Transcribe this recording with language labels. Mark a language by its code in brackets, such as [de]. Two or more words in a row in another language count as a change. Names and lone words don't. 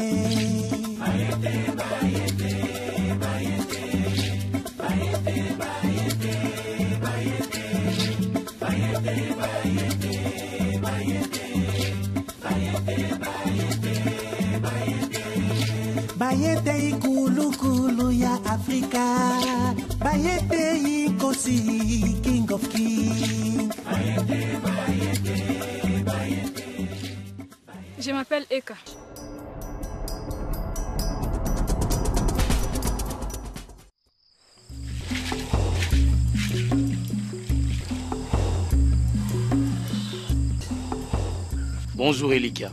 [zu] Bayete, bayete, bayete, bayete, bayete, bayete, bayete, bayete, bayete, bayete, bayete, bayete ikulu kulu ya Afrika. Bayete ikosi [en] king of kings. [zu] Bayete, bayete, bayete. [fr] Je m'appelle Eka. Bonjour Elika.